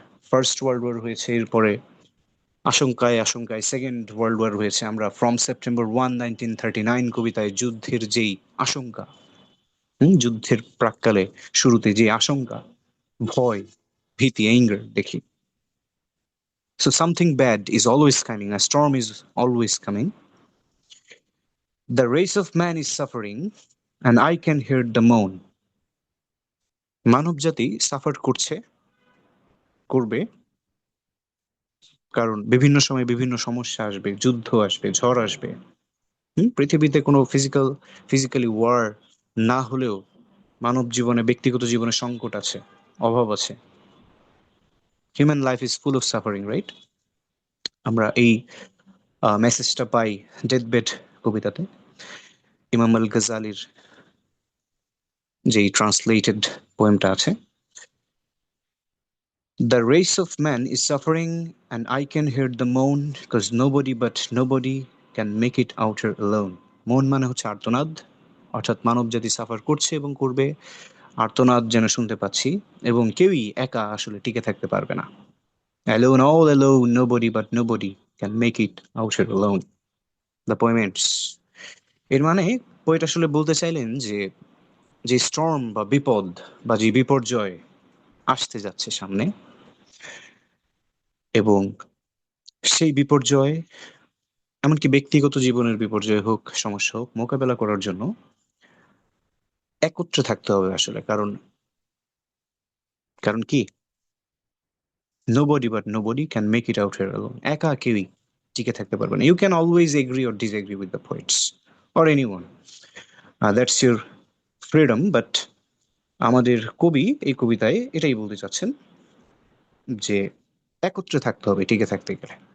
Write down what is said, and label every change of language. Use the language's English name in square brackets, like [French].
[Bangla] First world war হয়েছে, এরপরে আশঙ্কায় আশঙ্কায় সেকেন্ড ওয়ার্ল্ড ওয়ার হয়েছে। আমরা ফ্রম সেপ্টেম্বর 1939 কবিতায় যুদ্ধের যেই আশঙ্কা, যুদ্ধের প্রাক্কালে শুরুতে যে আশঙ্কা, ভয়, ভীতি, অ্যাঙ্গার দেখি। [English] So something bad is always coming, a storm is always coming. The race of man is suffering and I can hear the moan. [Bangla] মানব জাতি সাফার করছে, করবে, কারণ বিভিন্ন সময় বিভিন্ন সমস্যা আসবে, যুদ্ধ আসবে, ঝড় আসবে। পৃথিবীতে কোনো ফিজিক্যালি ওয়ার না হলেও মানব জীবনে, ব্যক্তিগত জীবনে সংকট আছে, অভাব আছে। [English] Human life is full of suffering, right? [Bangla] আমরা এই মেসেজটা পাই ডেথবেড কবিতাতে, ইমাম আল গাজালির যেই ট্রান্সলেটেড পোয়েমটা আছে। [English] The race of man is suffering and I can hear the moan because nobody but nobody can make it out here alone. [Bangla] মন মানে হচ্ছে আর্তনাদ, অর্থাৎ মানব জাতি সাফার করছে এবং করবে, আর্তনাদ যেন শুনতে পাচ্ছি, এবং কেউই একা আসলে টিকে থাকতে পারবে না। [English] Alone, all alone, nobody but nobody can make it out here alone. The poem ends. [Bangla] এর মানে পোয়েট আসলে বলতে চাইলেন যে, যে স্টর্ম বা বিপদ বা যে বিপর্যয় আসতে যাচ্ছে সামনে, এবং সেই বিপর্যয়, এমনকি ব্যক্তিগত জীবনের বিপর্যয় হোক, সমস্যা হোক, মোকাবেলা করার জন্য একত্রে থাকতে হবে আসলে। কারণ কারণ কি, [English] nobody but nobody can make it out here alone. [Bangla] একা কেউই টিকে থাকতে পারবে না। [English] You can always agree or disagree with the poets or anyone. That's your freedom, but [Bangla] আমাদের কবি এই কবিতায় এটাই বলতে চাচ্ছেন যে একত্রে থাকতে হবে টিকে থাকতে গেলে।